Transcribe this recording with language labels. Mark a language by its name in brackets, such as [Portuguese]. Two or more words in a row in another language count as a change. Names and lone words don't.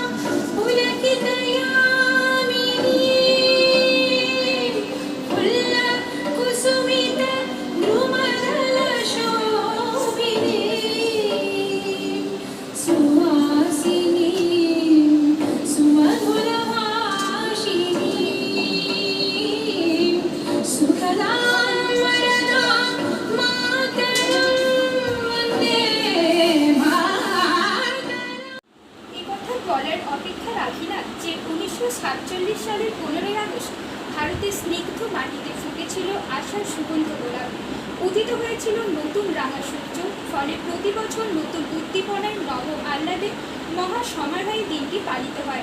[Sanskrit] पुलकितयामिनी फुल्लकुसुमित द्रुमदलशोभिनी सुवासिनी सुमधुरभाषिणी सुखदां वरदां मातरं वन्दे मातरम्। [Bangla] এই কথা বলার অপেক্ষা রাখি না যে 1947 সালের 15ই আগস্ট ভারতের স্নিগ্ধ মাটিতে ফুটেছিল আশার সুগন্ধ গোলাপ, উদিত হয়েছিল নতুন রাঙা সূর্য। ফলে প্রতি বছর নতুন উদ্দীপনায় নব আহ্লাদে মহা সমারোহে দিনটি পালিত হয়।